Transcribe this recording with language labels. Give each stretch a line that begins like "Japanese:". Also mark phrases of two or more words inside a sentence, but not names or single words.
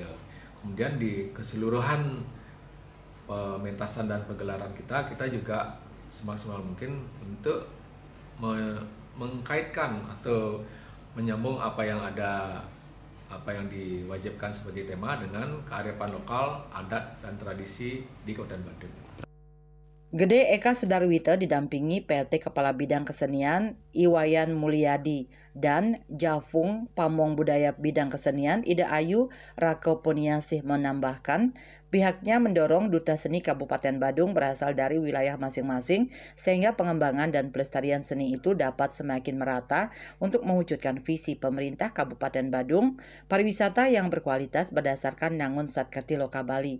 Indonesian: Kemudian di keseluruhan pementasan dan pegelaran kita juga semaksimal mungkin untuk mengkaitkan atau menyambung apa yang diwajibkan sebagai tema dengan kearifan lokal, adat dan tradisi di Kabupaten Badung. Gede Eka Sudarwita didampingi PLT Kepala Bidang Kesenian Iwayan Mulyadi dan Jafung Pamong Budaya Bidang Kesenian Ida Ayu Rakoponiasih menambahkan pihaknya mendorong duta seni Kabupaten Badung berasal dari wilayah masing-masing sehingga pengembangan dan pelestarian seni itu dapat semakin merata untuk mewujudkan visi pemerintah Kabupaten Badung pariwisata yang berkualitas berdasarkan Nangun Satkerti Loka Bali.